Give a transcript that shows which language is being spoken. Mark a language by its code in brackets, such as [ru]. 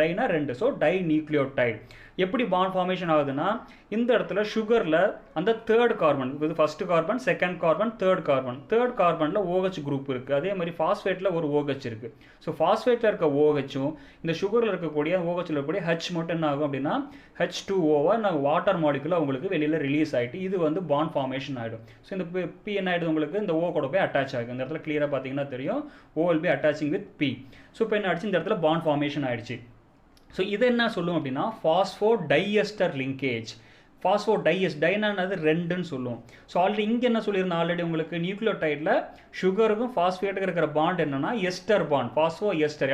[ta] டைனா 2, so tie nucleotide. எப்படி bond formation ஆகுதுன்னா இந்த இடத்துல சுகரில் அந்த தேர்ட் கார்பன், இது first carbon, second carbon, third carbon, third கார்பனில் OH group இருக்குது. அதே மாதிரி ஃபாஸ்பேட்டில் ஒரு OH இருக்குது. ஸோ ஃபாஸ்பேட்டில் இருக்க OHம் இந்த சுகரில் இருக்கக்கூடிய OHல இருக்கக்கூடிய H மட்டும் என்ன ஆகும் அப்படின்னா H2O நாங்கள் வாட்டர் மாலிகுலாக உங்களுக்கு வெளியில் ரிலீஸ் ஆகிட்டு இது வந்து பாண்ட் ஃபார்மேஷன் ஆகிடும். ஸோ இந்த P என்ன ஆகிடுது உங்களுக்கு, இந்த O கூட போய் அட்டாச் ஆகும். இந்த இடத்துல கிளியராக பார்த்தீங்கன்னா தெரியும், [en] O will be attaching with P. [ta] So இப்போ என்ன ஆயிடுச்சு, இந்த இடத்துல பாண்ட் ஃபார்மேஷன் ஆயிடுச்சு. ஸோ இது என்ன சொல்லும் அப்படின்னா ஃபாஸ்போடைஎஸ்டர் லிங்கேஜ். ஃபாஸ்போடைஎஸ்டர் டைனானது 2ன்னு சொல்லுவோம். ஸோ ஆல்ரெடி இங்கே என்ன சொல்லியிருந்தேன், ஆல்ரெடி உங்களுக்கு நியூக்ளியோடைடில் சுகருக்கும் ஃபாஸ்பேட்டுக்கும் இருக்கிற பாண்ட் என்னன்னா எஸ்டர் பாண்ட், ஃபாஸ்போ எஸ்டர்.